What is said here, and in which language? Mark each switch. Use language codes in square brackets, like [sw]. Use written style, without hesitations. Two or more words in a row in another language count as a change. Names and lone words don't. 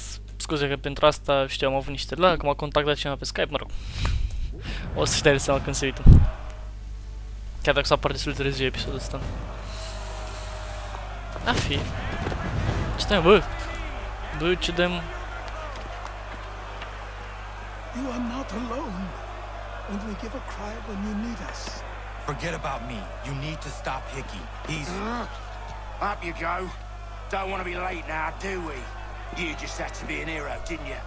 [ro] Scuze că pentru asta, știu, am avut niște lag, m-a contactat cineva pe Skype, mă rog. O să-și dai seama când se uită. Chiar dacă s-a apărut destul de târziu episodul ăsta. A fi. Ce bă? Bă, ce dăm? [en] You are not alone. Only give a cry when you need us. Forget about me. You need to stop Hickey. He's... Up you go. Don't want to be late now, do we? You just had to be an hero, didn't you?